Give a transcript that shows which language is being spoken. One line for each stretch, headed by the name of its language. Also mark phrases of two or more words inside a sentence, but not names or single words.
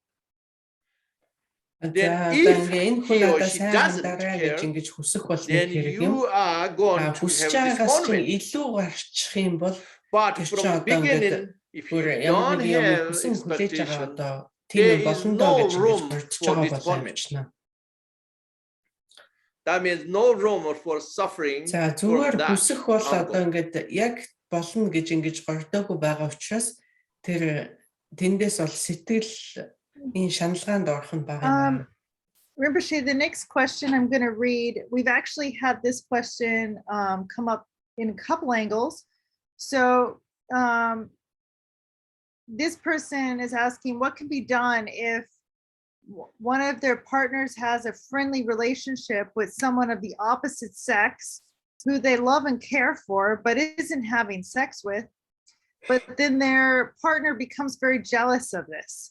English: Then if he or she doesn't care, then you are going to have disappointment. But from the beginning, if you don't have expectation, there is no room for disappointment. That means no room for suffering from that.
Mongolian: болно гэж ингэж гордоогүй байгаа учраас тэр тэндээс бол сэтгэлийн шаналгаанд орох нь бага юм.
English: Rinpoche, the next question I'm going to read, we've actually had this question come up in a couple angles. So this person is asking, what can be done if one of their partners has a friendly relationship with someone of the opposite sex who they love and care for, but isn't having sex with, but then their partner becomes very jealous of this.